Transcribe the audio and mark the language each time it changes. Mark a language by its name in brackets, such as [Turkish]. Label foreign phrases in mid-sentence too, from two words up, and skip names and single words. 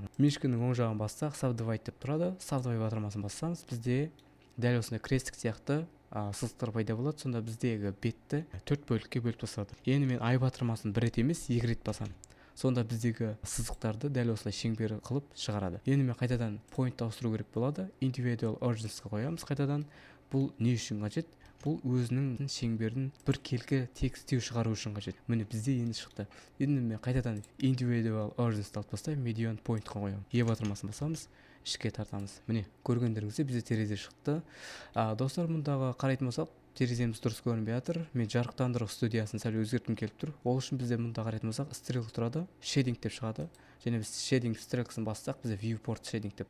[Kazakh] Мишканың оң жағын бассақ, subdivide деп тұрады. Subdivide батырмасын бассаңыз, бізде дәл осындай крестик сияқты сызықтар пайда болады. Сонда біздегі бетті 4 бөлікке бөліп тастады. Енді мен I батырмасын бір рет емес, 2 рет басам. Сонда біздегі сызықтарды дәл осылай шеңбер қылып шығарады. Енді мен қайтадан point ауыстыру керек болады. [English] Individual urgency- [Kazakh] ға қоямыз қайтадан. Бұл не үшін қажет? Бұл өзінің шеңберін бір келкі текстеу шығару үшін қажет. Міне бізде енді шықты. Енді мен қайтадан [English] individual urgency- [Kazakh] ді алып тастаймын, [English] median point- [Kazakh] қа қоямын. E батырмасын басамыз, ішке тартамыз. Міне көргендеріңізде бізде терезе шықты. Достар, мұндағы қарайтын болсақ, тереземіз дұрыс көрінбей жатыр. Мен жарықтандыру студиясын сәл өзгерткім келіп тұр. Ол үшін бізде мұнда қарайтын болсақ, стрелк тұрады, shading деп шығады. Және біз shading стрелкасын бассақ, бізде [English] viewport shading [Kazakh] деп.